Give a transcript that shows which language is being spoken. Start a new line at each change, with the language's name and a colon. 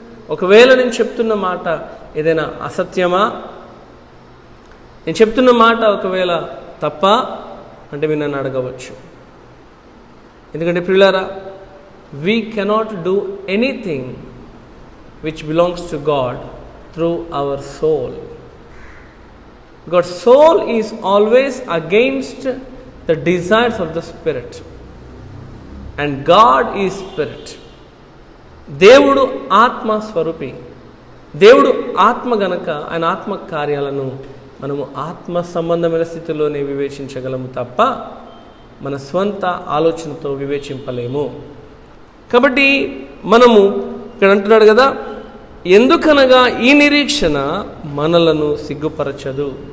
Telugu: ఒకవేళ నేను చెప్తున్న మాట ఏదైనా అసత్యమా, నేను చెప్తున్న మాట ఒకవేళ తప్ప అంటే మీరు నన్ను అడగవచ్చు. ఎందుకంటే ప్రియులారా,
English: We cannot do anything which belongs to God through our soul. God's soul is always against the desires of the spirit, and God is spirit.
Telugu: దేవుడు ఆత్మ స్వరూపి. దేవుడు ఆత్మ గనక ఆయన ఆత్మ కార్యాలను మనము ఆత్మ సంబంధమైన స్థితిలోనే వివేచించగలము తప్ప మన స్వంత ఆలోచనతో వివేచింపలేము. కాబట్టి మనము ఇక్కడ అంటున్నాడు కదా, ఎందుకనగా ఈ నిరీక్షణ మనలను సిగ్గుపరచదు.